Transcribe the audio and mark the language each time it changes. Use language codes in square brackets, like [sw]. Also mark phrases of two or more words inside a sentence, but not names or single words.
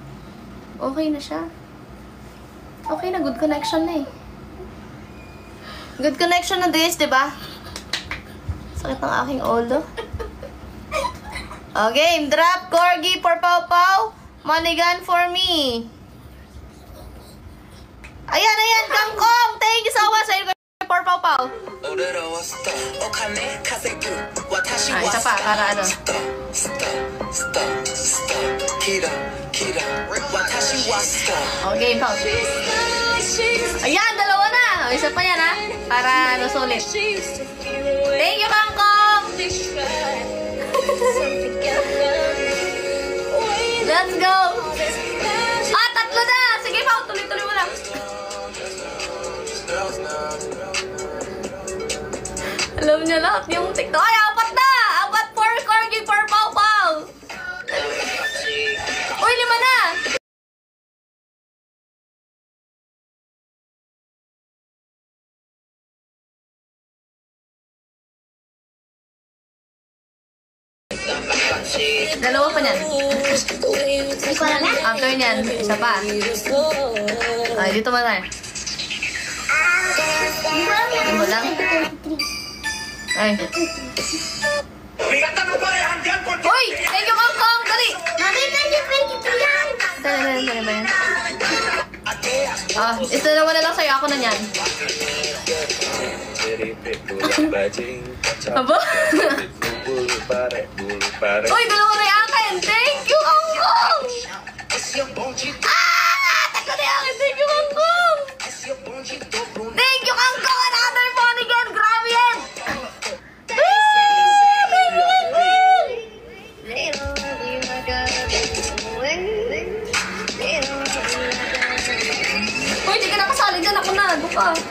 [tl] Okay na siya. Okay na, [en] good connection [tl] na eh. [en] Good connection [tl] na this, diba? Sakit ng aking ulo. [en] Okay, drop Corgi for Pau Pau. Manigan for me. [tl] Ayan, Kangkong! [en] Thank you so much for Pau Pau. Ah, [tl] isa pa, para ano. Okay, Pau. Ayan, dalawa na. O, isa pa yan, ha? Para ano, sulit. [en] Thank you, Kangkong! Let's go! [tl] Ah, tatlo na! Sige, Pau, tuloy-tuloy mo lang. Alam niya lahat yung TikTok. Ay, apat na! Apat for Corgi for Pau Pau! Uy, 5 na! Dalawa pa niyan. After niyan, isa pa. Ay, dito mo na. Dito mo lang. Ay. Uy! [en] Thank you, [tl] Kangkong! Dali! Nakita niyo 22 yan. Dali ba yan? Ah, ito dalawa na lang sa'yo. Ako na niyan. Aba? Uy, dalawa na yung akin! [en] Thank you, [tl] Kangkong! Ah! Tatlo na yung akin! [en] Thank you, Kangkong! Thank you, Kangkong! Another Manigan! [tl] Grabe yan! [en] Thank you, Kangkong! [tl] Uy, di ka nakasali dyan. Ako na. Buka.